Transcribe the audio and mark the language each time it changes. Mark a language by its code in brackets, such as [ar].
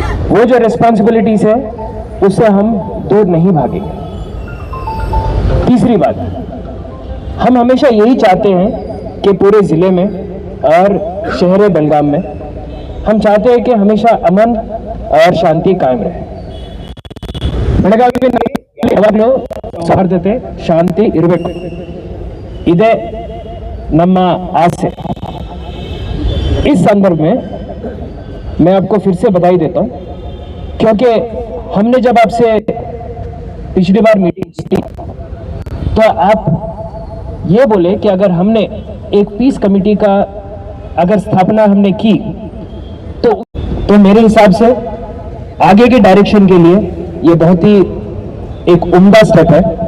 [hi] वो जो रिस्पॉन्सिबिलिटीज़ है उससे हम दूर नहीं भागेंगे. तीसरी बात, हम हमेशा यही चाहते हैं कि पूरे ज़िले में और शहर बेलगाम में हम चाहते हैं कि हमेशा अमन और शांति कायम रहे. [kn] ಬೆಳಗಾವಿ ಯಾವಾಗಲೂ ಸೌಹಾರ್ದತೆ ಶಾಂತಿ ಇರಬೇಕು, ಇದೇ ನಮ್ಮ आसे. [hi] इस संदर्भ में मैं आपको फिर से बधाई देता हूं, क्योंकि हमने जब आपसे पिछली बार मीटिंग की तो आप ये बोले कि अगर हमने एक पीस कमेटी का अगर स्थापना हमने की तो मेरे हिसाब से आगे के डायरेक्शन के लिए ये बहुत ही एक उम्दा स्टेप है.